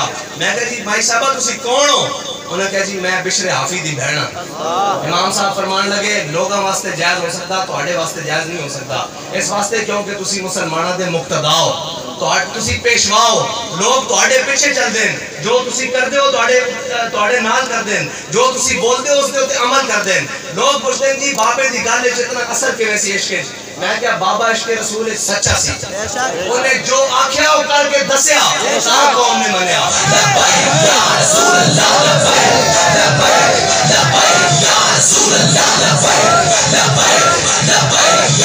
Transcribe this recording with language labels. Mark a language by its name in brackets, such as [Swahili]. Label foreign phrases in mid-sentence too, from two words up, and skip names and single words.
[Punjabi] میں کہا جی بھائی صاحبہ تسی کون ہو؟ انہوں نے کہا جی میں بشر حافظ دی بہن ہاں. امام صاحب فرمان لگے لوگاں واسطے جائز ہو سکتا، تواڈے واسطے جائز نہیں ہو سکتا. اس واسطے کیونکہ تسی مسلماناں دے مقتدا ہو، تسی پیشوا ہو، لوگ تواڈے پیچھے چل دین، جو تسی کردے ہو تواڈے نال کر دین، جو تسی بولدے ہو اس دے اوتے عمل کر دین. [Urdu] لوگ پوچھتے ہیں [Punjabi] جی بابے دی گل وچ اتنا اثر کیویں سی عشق وچ؟ میں کیا بابا عشق رسول سچا سی، انہیں جو آکھیا وہ کر کے دسیا، سارا قوم نے منیا. [Arabic] لبیک یا رسول اللہ، لبیک لبیک لبیک یا رسول اللہ، لبیک لبیک لبیک